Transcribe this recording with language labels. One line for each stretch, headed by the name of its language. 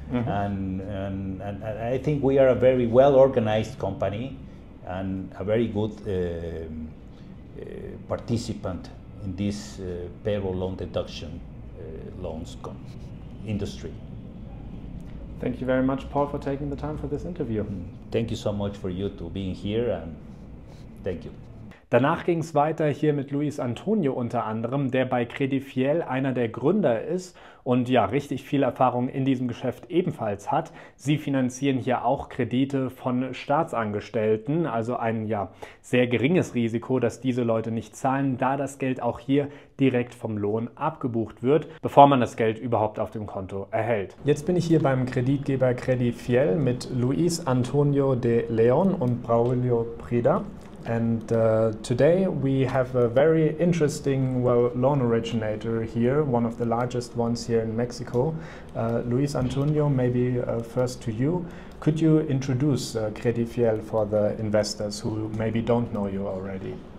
English: And I think we are a very well organized company and a very good participant in this payroll loan deduction loans industry. Thank you very much, Paul, for taking the time for this interview. Thank you so much for you to being here, and thank you.
German: Danach ging es weiter hier mit Luis Antonio unter anderem, der bei Credifiel einer der Gründer ist und ja richtig viel Erfahrung in diesem Geschäft ebenfalls hat. Sie finanzieren hier auch Kredite von Staatsangestellten, also ein ja sehr geringes Risiko, dass diese Leute nicht zahlen, da das Geld auch hier direkt vom Lohn abgebucht wird, bevor man das Geld überhaupt auf dem Konto erhält. Jetzt bin ich hier beim Kreditgeber Credifiel mit Luis Antonio de Leon und Braulio Prida.
English: And today we have a very interesting, loan originator here, one of the largest ones here in Mexico. Luis Antonio, maybe first to you. Could you introduce Credifiel for the investors who maybe don't know you already?